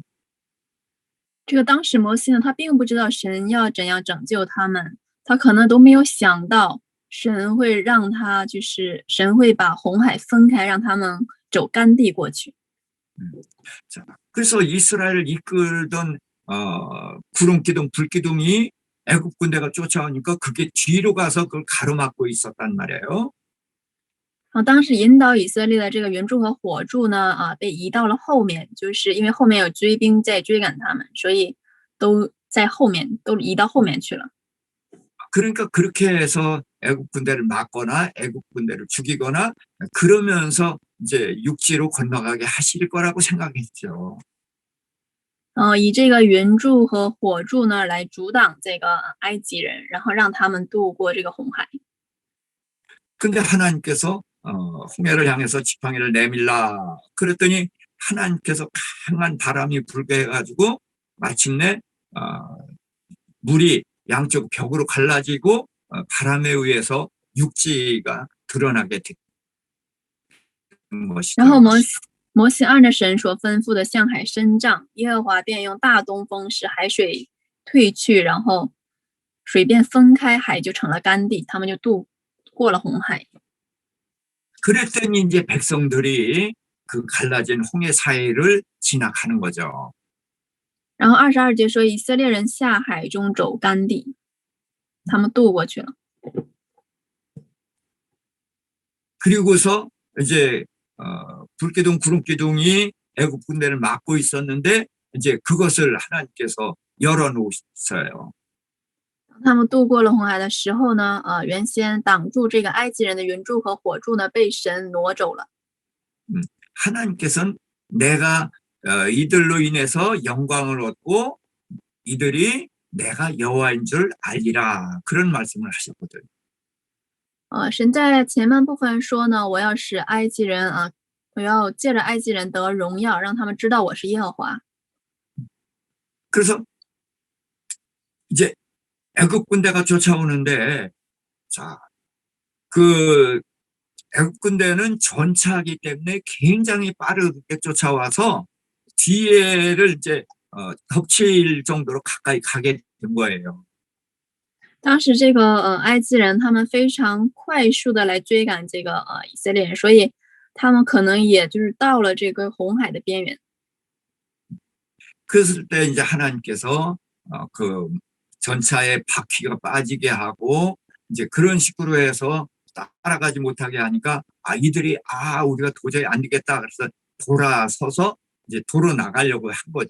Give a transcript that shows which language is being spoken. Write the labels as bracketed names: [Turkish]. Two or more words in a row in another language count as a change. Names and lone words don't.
[Chinese] 这个当时摩西呢，他并不知道神要怎样拯救他们，他可能都没有想到神会让他神会把红海分开，让他们走干地过去。 [Korean] 자, 그래서 이스라엘을 이끌던 구름기둥, 불기둥이 애굽 군대가 쫓아오니까 그게 뒤로 가서 그걸 가로막고 있었단 말이에요. [Chinese] 当时引导以色列的这个云柱和火柱呢，被移到了后面，就是因为后面有追兵在追赶他们，所以都在后面，都移到后面去了。 [Korean] 그러니까 그렇게 해서 애굽 군대를 막거나 애굽 군대를 죽이거나 그러면서 이제 육지로 건너가게 하실 거라고 생각했죠. [Chinese] 以这个云柱和火柱呢来阻挡这个埃及人，然后让他们渡过这个红海。 [Korean] 근데 하나님께서 홍해를 향해서 지팡이를 내밀라 그랬더니 하나님께서 강한 바람이 불게 해가지고 마침내 물이 양쪽 벽으로 갈라지고 바람에 의해서 육지가 드러나게 된 것이죠. [Chinese] 然后摩西按着神所吩咐的向海伸杖，耶和华便用大东风使海水退去，然后水便分开，海就成了干地，他们就渡过了红海。 [Korean] 그랬더니 이제 백성들이 그 갈라진 홍해 사이를 지나가는 거죠. [Chinese] 然后22节说，以色列人下海中走干地，他们渡过去了。 [Korean] 그리고서 이제 불기둥 구름기둥이 애굽 군대를 막고 있었는데 이제 그것을 하나님께서 열어놓으셨어요. [Chinese] 他们渡过了红海的时候呢，原先挡住这个埃及人的云柱和火柱呢，被神挪走了。 [Korean] 하나님께서는 내가 이들로 인해서 영광을 얻고 이들이 내가 여호와인 줄 알리라 그런 말씀을 하셨거든요. [Chinese] 神在前半部分说呢，我要使埃及人我要借着埃及人得荣耀，让他们知道我是耶和华。 [Korean] 그래서 이제 애굽 군대가 쫓아오는데 자, 그 애굽 군대는 전차이기 때문에 굉장히 빠르게 쫓아와서 뒤에를 이제 덮칠 정도로 가까이 가게 된 거예요. [Chinese] 当时这个埃及人他们非常快速的来追赶这个以色列人，所以他们可能也就是到了这个红海的边缘。 [Korean] 그랬을 때 이제 하나님께서 그 전차의 바퀴가 빠지게 하고 이제 그런 식으로 해서 따라가지 못하게 하니까 이들이 우리가 도저히 안 되겠다 그래서 돌아서서 이제 도로 나가려고 한 거죠.